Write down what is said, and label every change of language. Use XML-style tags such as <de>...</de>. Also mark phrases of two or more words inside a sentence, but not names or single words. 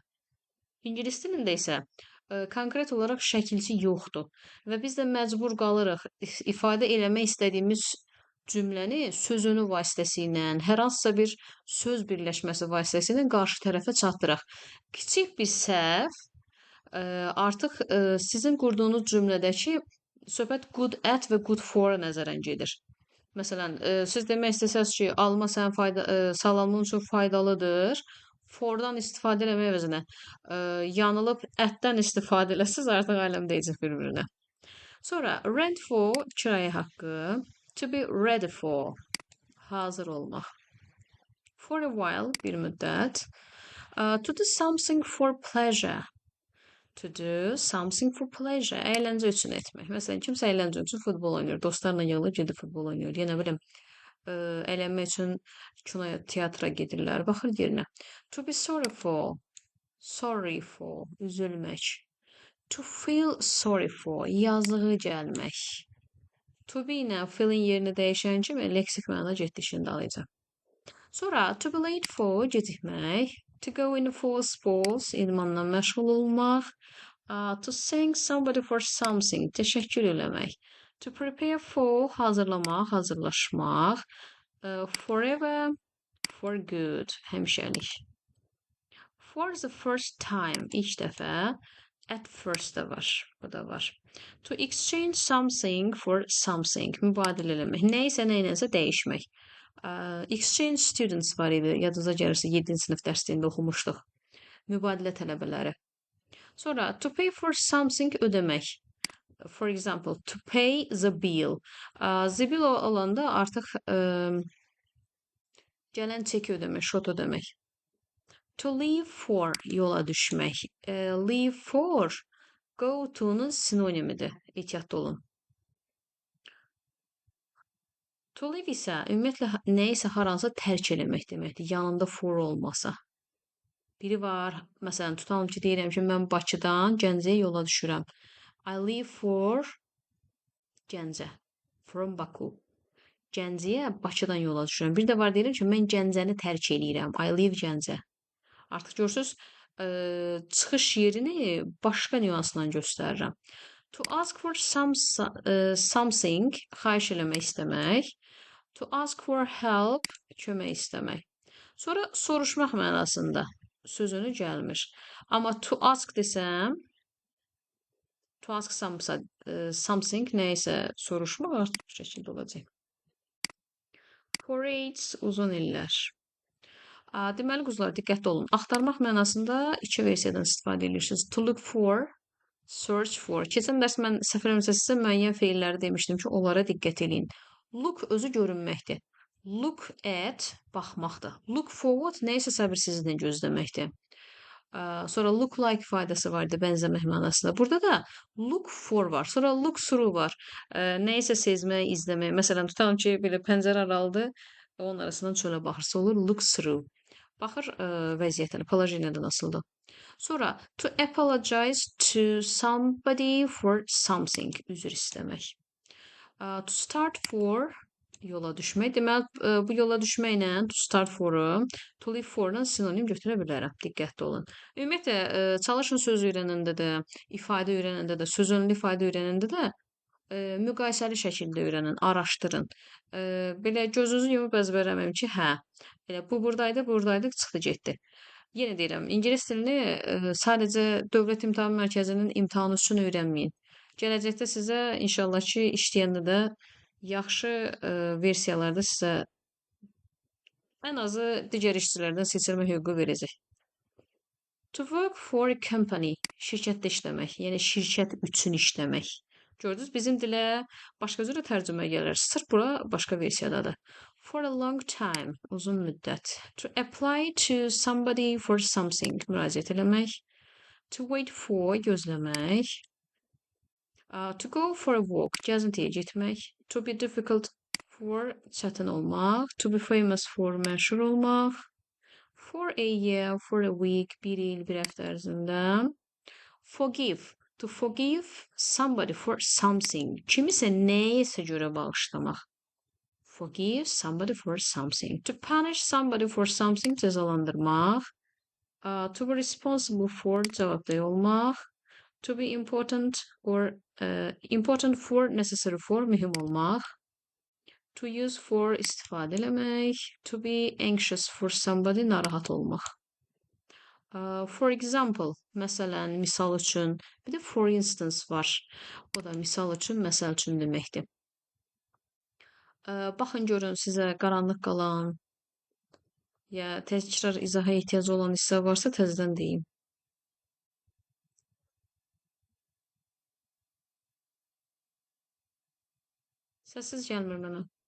<az>İngilis dilində isə konkret olaraq şəkilçi yoxdur və biz də məcbur qalırıq ifadə eləmək istədiyimiz cümləni sözünü vasitəsilə, hər hansısa bir söz birləşməsi vasitəsilə qarşı tərəfə çatdıraq. Kiçik bir səhv artıq sizin qurduğunuz cümlədəki söhbət</az> <en>good at</en> <az>və</az> <en>good for-</en> <az>a nəzərən gedir. Məsələn, siz demək istəsəz ki, alma sənin sağlamlığın üçün faydalıdır. For-dan istifadə eləmək əvəzinə yanılıb ətdən istifadə eləsəz artıq aləm deyəcək bir-birinə. Sonra</az> <en>rent for</en> <az>kirayə haqqı.</az> <en>To be ready for,</en> <az>hazır olmaq.</az> <en>For a while,</en> <az>bir müddət.</az> <en>To do something for pleasure. To do something for pleasure.</en> <az>Əyləncə üçün etmək. Məsələn, kimsə əyləncə üçün futbol oynayır. Dostlarla yığılıb gedib futbol oynayır. Yenə biləm, əylənmək üçün kinoya, teatra gedirlər. Baxır yerinə.</az> <en>To be sorry for. Sorry for. Üzülmək. To feel sorry for.</en> <az>Yazığı gəlmək.</az> <en>To be</en> <az>ilə feeling yerini dəyişən kimi leksik mənada getdi işini alacaq.</az> <en>Sonra to be late for gecikmək. To go in for sports</en> <az>idmanla məşğul olmaq.</az> <en>To thank somebody for something</en> <az>təşəkkür eləmək.</az> <en>To prepare for</en> <az>hazırlamaq, hazırlaşmaq.</az> <en>Forever, for good həmişəlik. For the first time</en> <az>ilk dəfə.</az> <en>At first</en> <az>da var. Bu da var.</az> <en>To exchange something for something.</en> <az>Mübadilə eləmək. Nəysə nəyinəsə dəyişmək.</az> <en>Exchange students</en> <az>var idi. Yadınıza gəlirsə 7-ci sinif dərsliyində oxumuşduq. Mübadilə tələbələri.</az> <en>Sonra to pay for something ödəmək. For example, to pay the bill. The bill</en> <az>olanda artıq gələn çeki ödəmək, şot ödəmək.</az> <en>To leave for</en> <az>yola düşmək.</az> <en>Leave for go to'nun</en> <az>sinonimidir. Ehtiyatlı olun.</az> <en>To leave</en> <az>isə ümumiyyətlə nəyisə haransa tərk eləmək deməkdir. Yanında for olmasa. Biri var, məsələn, tutalım ki, deyirəm ki, mən Bakıdan Gəncəyə yola düşürəm.</az> <en>I leave for Gəncə. From Baku.</en> <az>Gəncəyə Bakıdan yola düşürəm. Bir də var deyirəm ki, mən Gəncəni tərk eləyirəm.</az> <en>I leave Gəncə.</en> <az>Artıq görürsünüz, çıxış yerini başqa nüansla göstərirəm.</az> <en>To ask for something,</en> <az>xahiş eləmək istəmək.</az> <en>To ask for help,</en> <az>kömək istəmək. Sonra soruşmaq mənasında sözünü gəlmir. Amma</az> <en>to ask</en> <az>desəm,</az> <en>to ask something</en> <az>nəysə soruşmaq artıq bu şəkildə olacaq.</az> <en>For age,</en> <az>uzun illər. Deməli, quzlar, diqqətli olun. Axtarmaq mənasında iki versiyadan istifadə edirsiniz.</az> <en>To look for, search for.</en> <az>Keçən dərs mən səhv eləmirəmsə sizə müəyyən feilləri demişdim ki, onlara diqqət edin. Look özü görünməkdir.</az> <en>Look at, baxmaqdır. Look forward</en> <az>nəysə səbirsizliklə gözləməkdir. Sonra</az> <en>look like</en> <az>ifadəsi var idi, bənzəmək mənasında. Burada da</az> <en>look for</en> <az>var. Sonra</az> <en>look through</en> <az>var. Nəysə sezmək, izləmək. Məsələn, tutalım ki, belə pəncərə aralıdır. Onun arasından çölə baxırsa olur.</az> <en>Look through.</en> <az>Baxır vəziyyətinə, poложение də nasıldır.</az> <en>Sonra to apologize to somebody for something,</en> <az>üzr istəmək.</az> <en>To start for,</en> <az>yola düşmək. Deməli, bu yola düşməklə</az> <en>to start for-</en> <az>u</az> <en>to leave for-</en> <az>la sinonim götürə bilərəm. Diqqətli olun. Ümumiyyətlə, çalışın söz öyrənəndə də, ifadə öyrənəndə də, sözünlü ifadə öyrənəndə də müqayisəli şəkildə öyrənin, araşdırın. Belə gözünüzü yumub əzbərləməyin ki, hə, elə bu buradaydı, buradaydı, çıxdı getdi. Yenə deyirəm, ingilis dilini sadəcə Dövlət İmtahan Mərkəzinin imtahanı üçün öyrənməyin. Gələcəkdə sizə inşallah ki, işləyəndə də yaxşı versiyalarda sizə ən azı digər işçilərdən seçilmə hüququ verəcək.</az> <en>To work for a company,</en> <az>şirkətdə işləmək, yəni şirkət üçün işləmək. Gördünüz, bizim dilə başqa cürə tərcümə gəlir. Sırf bura başqa versiyadadır.</az> <en>For a long time,</en> <az>uzun müddət.</az> <en>To apply to somebody for something,</en> <az>müraciət eləmək.</az> <en>To wait for, gözləmək. To go for a walk,</en> <az>gəzintiyə getmək.</az> <en>To be difficult for,</en> <az>çətin olmaq.</az> <en>To be famous for,</en> <az>məşhur olmaq.</az> <en>For a year, for a week,</en> <az>bir il, bir həftə ərzində.</az> <en>Forgive, to forgive somebody for something.</en> <az>Kimisə nəyəsə görə bağışlamaq.</az> <en>Forgive somebody for something. To punish somebody for something, cəzalandırmaq. To be responsible for,</en> <az>cavabdeh olmaq.</az> <en>To be important or important for, necessary for,</en> <az>mühüm olmaq.</az> <en>To use for,</en> <az>istifadə eləmək.</az> <en>To be anxious for somebody,</en> <az>narahat olmaq.</az> <en>For example,</en> <az>məsələn, misal üçün, bir də</az> <en>for instance</en> <az>var. O da misal üçün, məsəl üçün deməkdir. Baxın görün sizə qaranlıq qalan ya təkrar izaha ehtiyac olan hissə varsa təzədən deyim. Səssiz gəlmir mənə.</az>